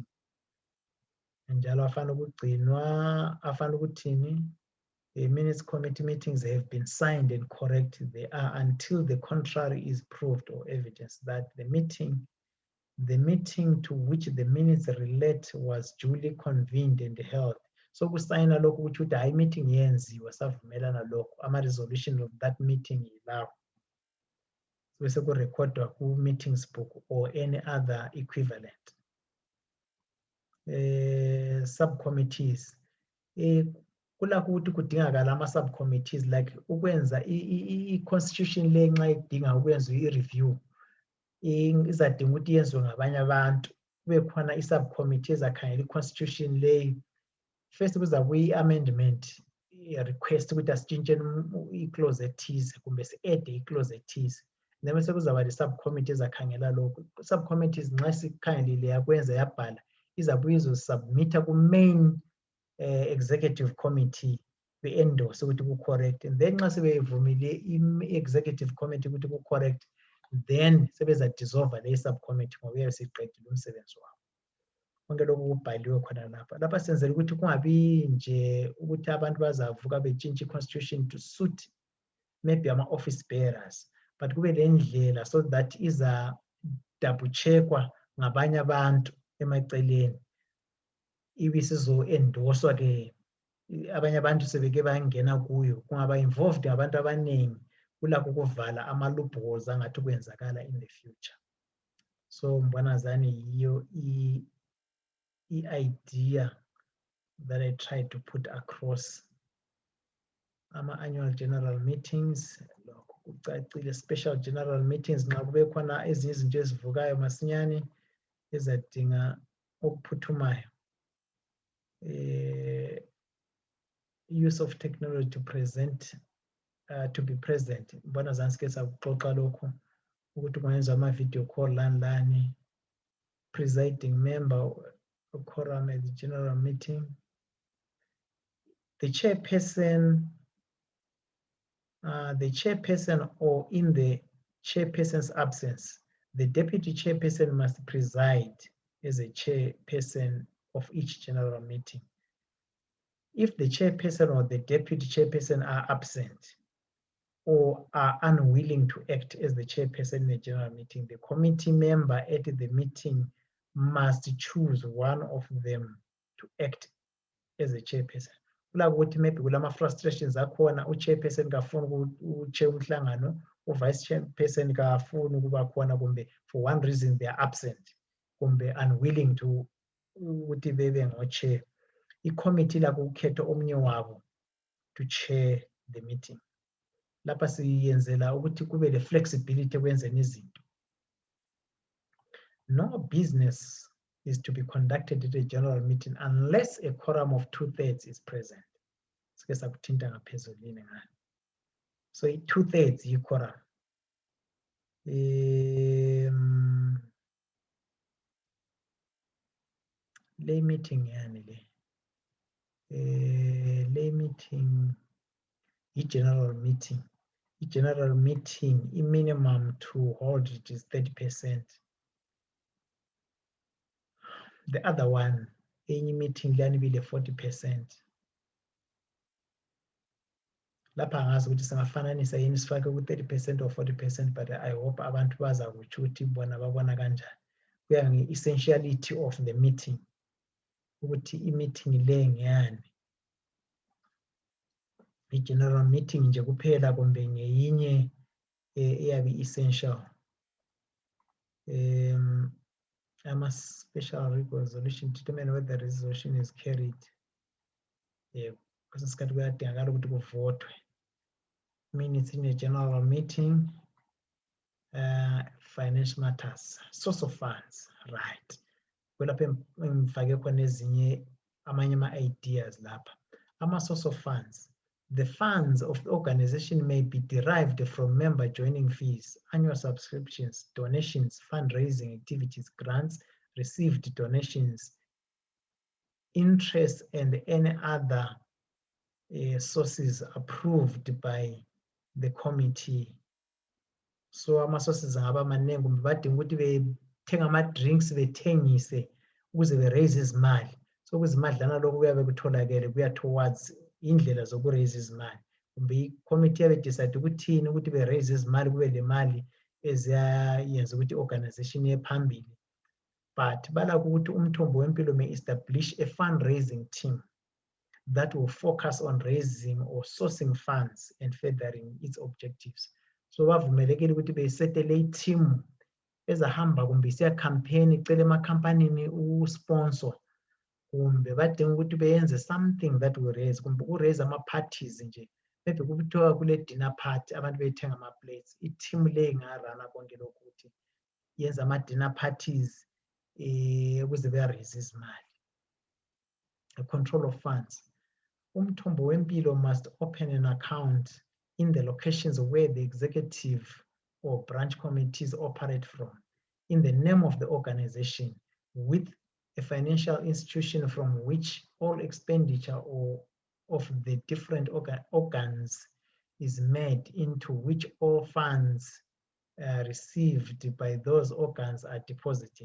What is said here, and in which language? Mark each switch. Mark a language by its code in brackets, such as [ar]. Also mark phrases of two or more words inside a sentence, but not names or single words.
[nd] Njalo afanele ukugcinwa, afanele ukuthini, [en] the minutes committee meetings have been signed and correct. They are until the contrary is proved or evidence that the meeting to which the minutes relate was duly convened and held. [nd] So kusayina lokho ukuthi uthi hayi meeting yenziwa savumelana lokho [en] ama-resolution of that meeting [nd] yilawo. Bese kurekhodwa ku-meetings book [en] or any other equivalent. Subcommittees. [nd] kulakho ukuthi kudingakala ama-subcommittees like ukwenza i-constitution le nxa idinga ukwenza i-review izadinga ukuthi yenziwe ngabanye abantu kube khona i-subcommittee ezakhangela i-constitution leyo. First kuzabuya i-amendment request ukuthi asitshintsheni i-clause ethize kumbe si-add i-clause ethize, then bese kuzaba le-subcommittee ezakhangela lokho. Subcommittees nxa sikhangelile yakwenza yabhala izabuya izosubmitha ku-main executive committee be-endorse ukuthi ku-correct, [en] and then [nd] nxa sebevumile i-executive committee ukuthi ku-correct, then sebeza-dissolve leyi-subcommittee ngoba uyabe seqedile umsebenzi wabo. Konke lokhu kubhaliwe khona lapha. Lapha senzela ukuthi kungabi nje ukuthi abantu bazavuka betshintsha i-constitution [en] to suit maybe ama-office bearers, [nd] but kube lendlela [en] so that [nd] iza-double checkwa ngabanye abantu emaceleni ibisizo-endorswa ke abanye abantu sebeke bangena kuyo, kungaba involved abantu abaningi kulakho ukuvala ama-loopholes angathi kwenzakala [en] in the future. So [nd] mbona zani yiyo i-idea [en] that I tried to put across. Ama-annual general meetings, [nd] lokho kucacile. [en] Special general meetings [nd] nxa kube khona ezinye izinto ezivukayo masinyane ezadinga okuphuthumayo. [en] Use of technology to present to be present. [nd] Mbona zani sike sakuxoxa lokho ukuthi kungenza ama-video call lani, [en] presiding member quorum at the general meeting, the chairperson or in the chairperson's absence, the deputy chairperson must preside as a chairperson of each general meeting. If the chairperson or the deputy chairperson are absent or are unwilling to act as the chairperson in the general meeting, the committee member at the meeting must choose one of them to act as a chairperson. [nd] Kula ukuthi maybe kulama frustrations akhona, u-chairperson kafuni u-chair umhlangano, u-vice chairperson kafuni ukuba khona kumbe [en] for one reason they are absent [nd] kumbe [en] unwilling to [nd] ukuthi bebe ngo-chair. I-committee lakho ukukhetha omunye wabo [en] to chair the meeting. [nd] Lapha siyenzela ukuthi kube le flexibility ekwenzeni izinto. [en] No business is to be conducted at a general meeting unless a quorum of 2/3 is present. [nd] Sike sakuthinta ngaphezulini ngani. So 2/3 yi-quorum. Le meeting yani le. Le meeting [en] i-general meeting. I-general meeting, i-minimum to hold it is 30%. The other one, any meeting [nd] liyani bile [en] 40%. [nd] Lapha ngazi ukuthi singafananisa yini sifake ku-30% or 40%, but I hope abantu bazakutsho ukuthi bona babona kanjani. [en] Kuya nge-essentiality of the meeting, [nd] ukuthi i-meeting le ngeyani. [en] I-general meeting [nd] nje kuphela kumbe ngeyinye eyabe essential. [en] Special resolution determine whether the resolution is carried. [nd] Because isikhathi kuyadingakala ukuthi kuvotwe. [en] Minutes in a general meeting, financial matters, source of funds, right. [nd] Kulapha ngifake khona ezinye amanye ama-ideas lapha. [en] Ama-source of funds. The funds of the organization may be derived from member joining fees, annual subscriptions, donations, fundraising activities, grants, received donations, interest, and any other sources approved by the committee. [nd] So ama-sources angaba maningi kumbe badinga ukuthi bethenga ama-drinks bethengise ukuze be-raise izimali. So kuzimadlana lokhu kuyabe kutholakele kuya towards indlela zoku-raise izimali. Kumbe i-committee yabe decide ukuthini ukuthi be-raise izimali kube le mali eziyayenza ukuthi i-organization ye phambili. [en] But [nd] balakho ukuthi [en] Umthombo Wempilo may establish a fundraising team that will focus on raising or sourcing funds and furthering its objectives. [nd] So bavumelekile ukuthi beyisetele team ezahamba kumbe isiya campaign icele emakhampanini u-sponsor kumbe badinga ukuthi beyenze [en] something that will raise, [nd] kumbe ukuraise ama-parties nje, maybe kuthiwa kule [en] dinner party [nd] abantu beyithenga ama-plates, i-team le ingarana konke lokhu ukuthi yenza [en] ama-dinner parties [nd] ukuze beyaraise izimali. [en] The control of funds. Umthombo Wempilo must open an account in the locations where the executive or branch committees operate from, in the name of the organization, with a financial institution from which all expenditure or of the different organs is made, into which all funds received by those organs are deposited.